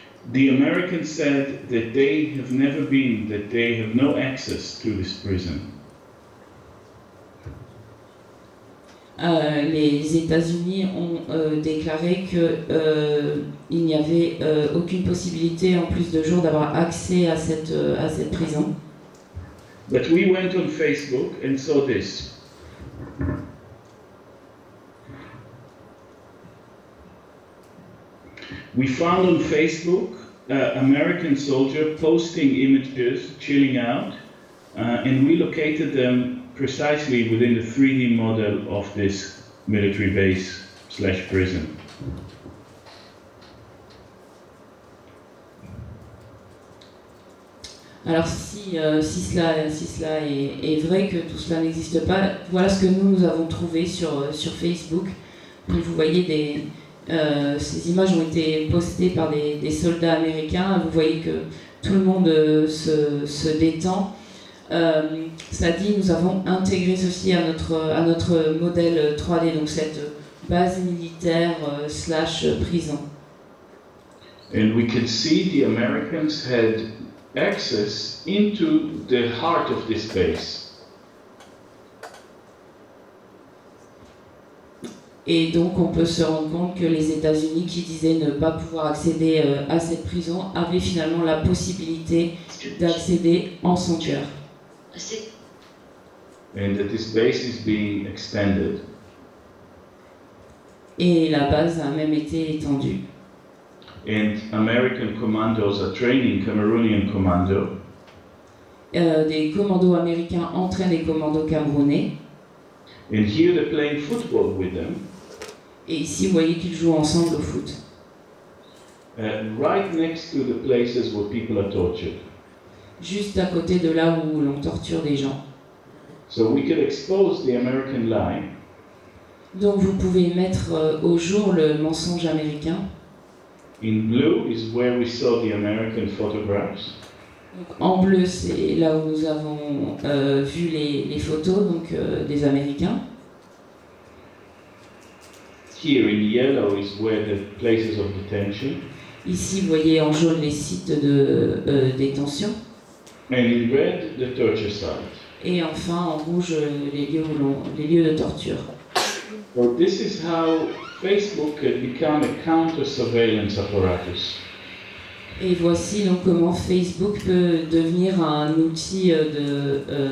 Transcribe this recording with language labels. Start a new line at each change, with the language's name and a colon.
English: The Americans said that they have never been, that they have no access to this prison.
French: Les États-Unis ont déclaré qu'il n'y avait aucune possibilité en plus de jours d'avoir accès à cette prison.
English: But we went on Facebook and saw this. We found on Facebook American soldier posting images, chilling out, and we located them precisely within the 3D model of this military base / prison.
French: Alors si cela est vrai, que tout cela n'existe pas, voilà ce que nous avons trouvé sur Facebook. Donc vous voyez ces images ont été postées par des soldats américains. Vous voyez que tout le monde se détend. Cela dit, nous avons intégré ceci à notre modèle 3D, donc cette base militaire / prison.
English: And we can see the Americans had access into the heart of this base.
French: Et donc on peut se rendre compte que les États-Unis, qui disaient ne pas pouvoir accéder à cette prison, avaient finalement la possibilité d'accéder en son cœur.
English: And that this base is being extended.
French: Et la base a même été étendue.
English: And American commandos are training Cameroonian commando.
French: Des commandos américains entraînent des commandos camerounais.
English: And here they're playing football with them.
French: Et ici, vous voyez qu'ils jouent ensemble au foot.
English: Right next to the places where people are tortured.
French: Juste à côté de là où l'on torture des gens.
English: So we can expose the American lie.
French: Donc vous pouvez mettre au jour le mensonge américain.
English: In blue is where we saw the American photographs.
French: Donc, en bleu, c'est là où nous avons vu les photos des Américains.
English: Here in yellow is where the places of detention.
French: Ici, vous voyez en jaune les sites de détention.
English: And in red, the torture site.
French: Et enfin, en rouge, les lieux de torture.
English: So this is how Facebook had become a counter-surveillance apparatus.
French: Et voici donc comment Facebook peut devenir un outil de